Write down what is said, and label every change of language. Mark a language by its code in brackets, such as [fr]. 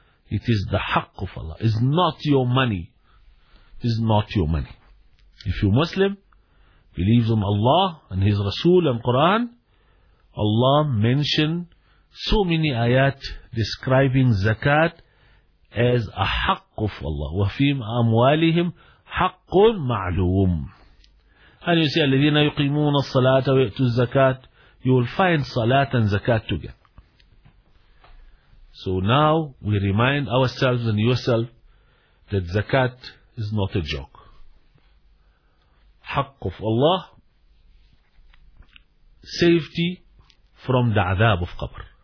[en] It is the haqq of Allah. It's not your money. It is not your money. If you're Muslim, believe in Allah and His Rasul and Quran, Allah mentioned so many ayat describing zakat as a haqq of Allah. [ar] وَفِيمْ أَمْوَالِهِمْ حَقُّ مَعْلُومٌ. [en] And you see, [ar] الَّذِينَ يُقِيمُونَ الصَّلَاةَ وَيَأْتُوا الزَّكَاةَ. [en] You will find salat and zakat together. So now we remind ourselves and yourself that zakat is not a joke. Haqq of Allah, safety from the Azab of Qabr.